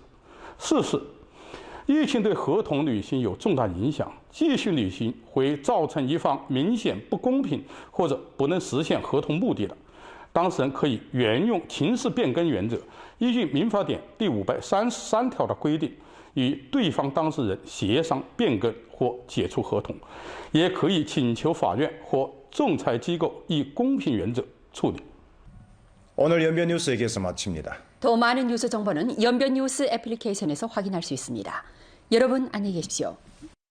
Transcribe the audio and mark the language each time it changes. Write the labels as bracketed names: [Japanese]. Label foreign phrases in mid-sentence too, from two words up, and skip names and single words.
[Chinese] 四是疫情对合同履行有重大影响，继续履行会造成一方明显不公平或者不能实现合同目的的，当事人可以沿用情势变更原则，依据民法典第533条的规定，与对方当事人协商变更或解除合同，也可以请求法院或仲裁机构以公平原则处理。 [Korean] 오늘 연변 뉴스 여기에서 마칩니다. 더 많은 뉴스 정보는 연변 뉴스 애플리케이션에서 확인할 수 있습니다. 여러분 안녕히 계십시오.